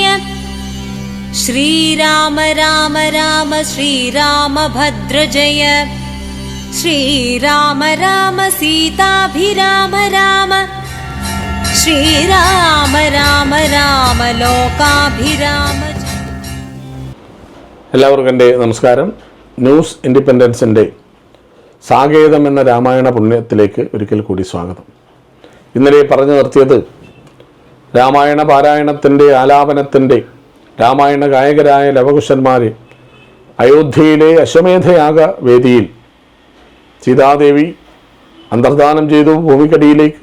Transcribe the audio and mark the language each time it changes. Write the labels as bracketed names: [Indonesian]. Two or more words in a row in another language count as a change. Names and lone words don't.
[Sanskrit] श्रीराम राम राम श्रीरामभद्र जय। श्रीराम राम सीताभिराम राम। श्रीराम राम राम लोकाभिराम। [Malayalam] എല്ലാവർക്കും എൻ്റെ നമസ്കാരം. ന്യൂസ് ഇൻഡിപെൻഡൻസിൻ്റെ സാകേതം എന്ന രാമായണ പുണ്യത്തിലേക്ക് ഒരിക്കൽ കൂടി സ്വാഗതം. ഇന്നലെ പറഞ്ഞു നിർത്തിയത് രാമായണ പാരായണത്തിൻ്റെ ആലാപനത്തിൻ്റെ രാമായണ ഗായകരായ ലവകുശന്മാർ അയോധ്യയിലെ അശ്വമേധയാഗ വേദിയിൽ സീതാദേവി അന്തർധാനം ചെയ്തു ഭൂമിക്കടിയിലേക്ക്.